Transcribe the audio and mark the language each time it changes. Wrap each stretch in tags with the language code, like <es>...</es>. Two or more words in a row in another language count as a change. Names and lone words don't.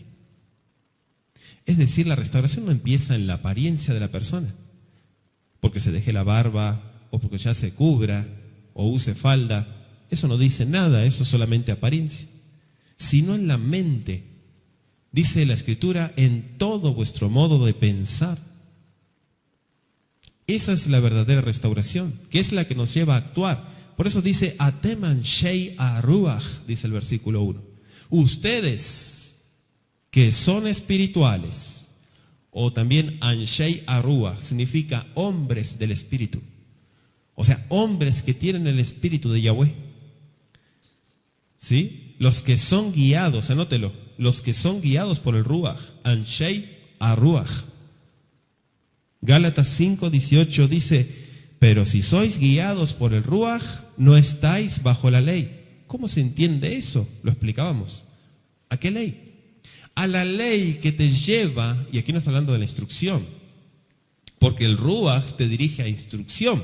<es>Es decir, la restauración no empieza en la apariencia de la persona, porque se deje la barba, o porque ya se cubra, o use falda. Eso no dice nada, eso es solamente apariencia. Sino en la mente. Dice la Escritura, en todo vuestro modo de pensar, Esa es la verdadera restauración, que es la que nos lleva a actuar. Por eso dice,</es> <he>אתם אנשי הרוח,</he> <es>dice el versículo 1. Ustedes que son espirituales, o también</es> <he>אנשי הרוח,</he> <es>significa hombres del espíritu. O sea, hombres que tienen el espíritu de Yahweh. ¿Sí? Los que son guiados, anótelo, los que son guiados por el ruach,</es> <he>אנשי הרוח.</he> <es>Gálatas 5:18 dice, pero si sois guiados por el ruach, no estáis bajo la ley. ¿Cómo se entiende eso? Lo explicábamos. ¿A qué ley? A la ley que te lleva, y aquí no está hablando de la instrucción, porque el ruach te dirige a instrucción.</es>